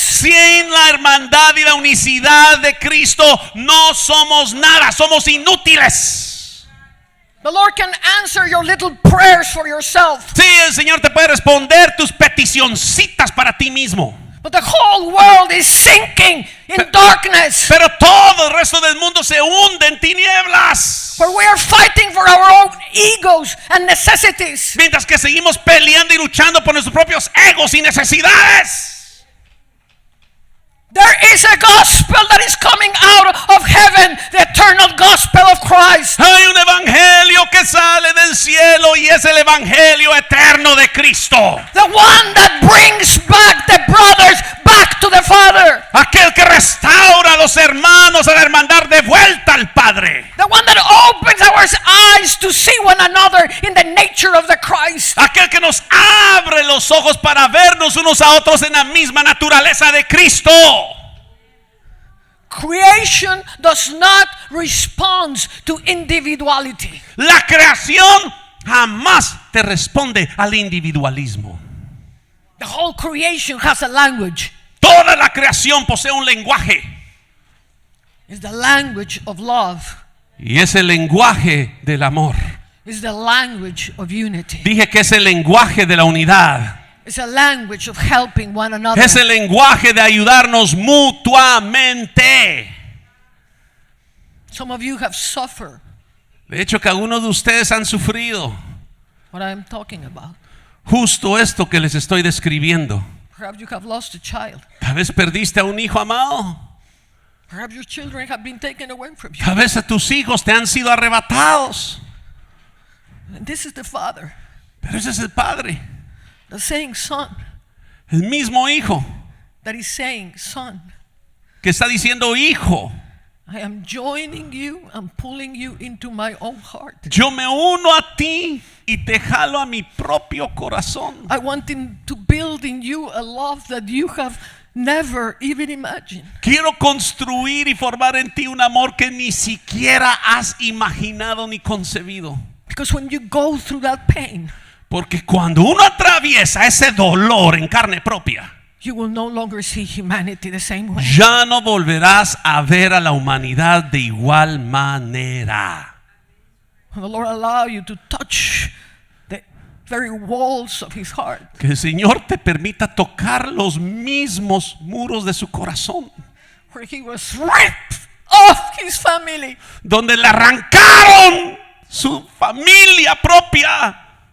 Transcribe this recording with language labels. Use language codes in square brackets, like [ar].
[es] Sin la hermandad y la unicidad de Cristo no somos nada, somos inútiles. [en] The Lord can answer your little prayers for yourself. [es] Sí, el Señor te puede responder tus peticioncitas para ti mismo. [en] But the whole world is sinking in darkness. [es] Pero todo el resto del mundo se hunde en tinieblas. [en] For we are fighting for our own egos and necessities. [es] Mientras que seguimos peleando y luchando por nuestros propios egos y necesidades. [en] There is a gospel that is coming out of heaven, the eternal gospel of Christ. [es] Hay un evangelio que sale del cielo y es el evangelio eterno de Cristo. [en] The one that brings back the brothers back to the Father. [es] Aquel que restaura a los hermanos a la hermandad de vuelta al Padre. [en] The one that opens our eyes to see one another in the nature of the Christ. [es] Aquel que nos abre los ojos para vernos unos a otros en la misma naturaleza de Cristo. [en] Creation does not respond to individuality. [es] La creación jamás te responde al individualismo. [en] The whole creation has a language. [es] Toda la creación posee un lenguaje. [en] It's the language of love. [es] Y es el lenguaje del amor. [en] It's the language of unity. [es] Dije que es el lenguaje de la unidad. [en] It's a language of helping one another. [es] Es el lenguaje de ayudarnos mutuamente. [en] Some of you have suffered [es] De hecho, que algunos de ustedes han sufrido [en] what I'm talking about. [es] justo esto que les estoy describiendo. [en] Perhaps you have lost a child. [es] Tal vez perdiste a un hijo amado. [en] Perhaps your children have been taken away from you. [es] Tal vez a tus hijos te han sido arrebatados. [en] And this is the Father, [es] Pero ese es el Padre, [en] the saying Son, [es] el mismo Hijo, [en] that is saying, Son, [es] que está diciendo, hijo, [en] I am joining you and pulling you into my own heart. [es] yo me uno a ti y te jalo a mi propio corazón. [en] I want to build in you a love that you have never even imagined. [es] Quiero construir y formar en ti un amor que ni siquiera has imaginado ni concebido. [en] Because when you go through that pain, [es] Porque cuando uno atraviesa ese dolor en carne propia, [en] you will no longer see humanity the same way. [es] ya no volverás a ver a la humanidad de igual manera. [en] When the Lord allow you to touch the very walls of His heart, [es] Que el Señor te permita tocar los mismos muros de su corazón, [en] where He was ripped off His family, [es] donde le arrancaron su familia propia.